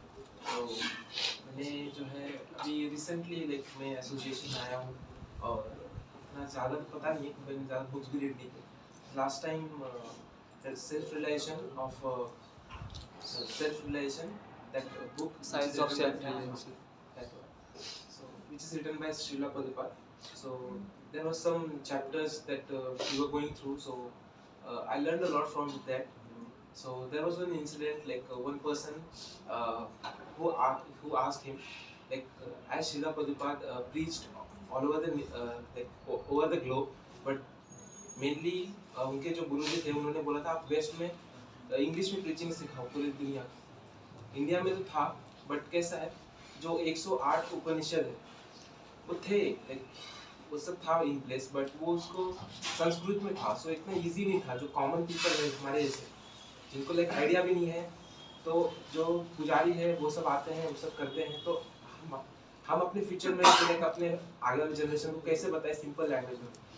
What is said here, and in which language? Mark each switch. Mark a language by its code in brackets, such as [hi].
[hi] तो मैंने जो है अभी रिसेंटली मैं एसोसिएशन आया हूँ, और इतना ज़्यादा तो पता नहीं है, मैंने ज़्यादा बुक्स भी रीड नहीं की। [en] Last time self realization that book Science of Self-Realization, so which is written by Srila Prabhupada. So there were some chapters that we were going through, so I learned a lot from that. So there was one incident, like one person who asked him, like as Srila Prabhupada preached all over the globe, but mainly [hi] उनके जो गुरुजी थे उन्होंने बोला था आप waste में English में preaching सिखाओ पूरी दुनिया को। इंडिया में तो था, बट कैसा है जो 108 उपनिषद है वो थे, वो सब था इन प्लेस, बट वो उसको संस्कृत में था, सो इतना इजी नहीं था। जो कॉमन पीपल है हमारे जैसे, जिनको आइडिया भी नहीं है, तो जो पुजारी है वो सब आते हैं, वो सब करते हैं, तो हम अपने फ्यूचर में अपने आगे वाले जनरेशन को कैसे बताएं सिंपल लैंग्वेज में।